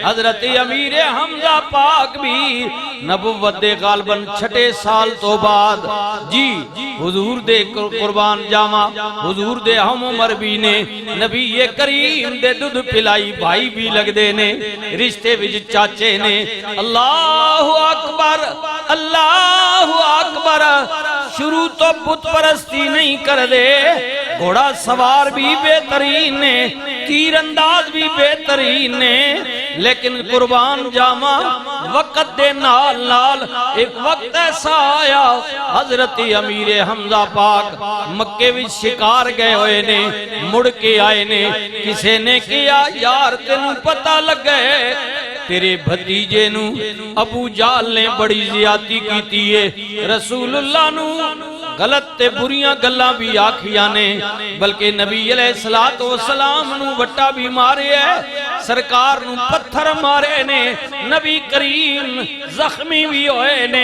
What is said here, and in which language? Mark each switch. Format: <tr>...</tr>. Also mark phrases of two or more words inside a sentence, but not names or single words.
<pa>حضرت امیر حمزہ پاک وی نبوت دے غالباً چھیویں سال توں بعد جی حضور دے قربان جاواں حضور دے ہم عمر وی نے نبی اے کریم دے دودھ پلائی بھائی وی لگدے نے رشتے وچ چاچے نے.</pa> <ar>الله أكبر الله أكبر.</ar> <pa>شروع توں بت پرستی نہیں کردے، گھوڑ سوار وی بہترین نے، تیر انداز وی بہترین نے، لیکن قربان جاواں وقت دے نال نال اک وقت ایسا آیا حضرت امیر حمزہ پاک مکے وچ شکار گئے ہوئے نے، مڑ کے آئے نے. کسے نے کیہا یار تینوں پتا لگے تیرے بھتیجے نوں ابو جہل نے بڑی زیادتی کیتی اے، رسول اللہ نوں غلط تے بریاں گلاں وی آکھیاں نے، بلکہ نبی</pa> <ar>عليه الصلاة والسلام</ar> <pa>نوں وٹا وی مارے اے، سرکار نوں پتھر مارے نے، نبی کریم زخمی وی ہوئے نے.</pa>